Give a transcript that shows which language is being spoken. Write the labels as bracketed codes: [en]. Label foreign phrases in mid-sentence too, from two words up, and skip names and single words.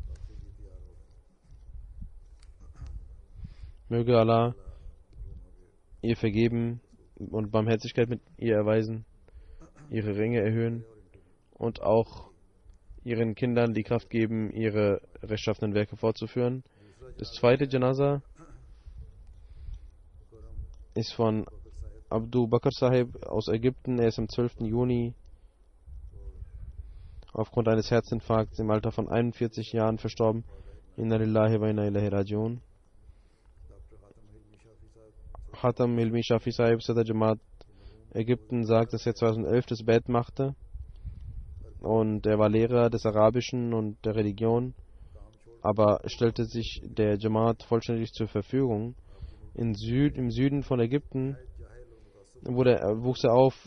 [de] Möge Allah ihr vergeben und Barmherzigkeit mit ihr erweisen, ihre Ränge erhöhen und auch ihren Kindern die Kraft geben, ihre rechtschaffenen Werke fortzuführen. Das zweite Janaza ist von Abdul Bakr Sahib aus Ägypten. Er ist am 12. Juni aufgrund eines Herzinfarkts im Alter von 41 Jahren verstorben. [ar] إنا لله وإنا إليه راجعون. [de] Khatam Hilmi Shafi Sahib, Sadr Jamaat Ägypten, sagt, dass er 2011 das Bett machte und er war Lehrer des Arabischen und der Religion, aber stellte sich der Jamaat vollständig zur Verfügung. Im Süden von Ägypten wuchs er auf.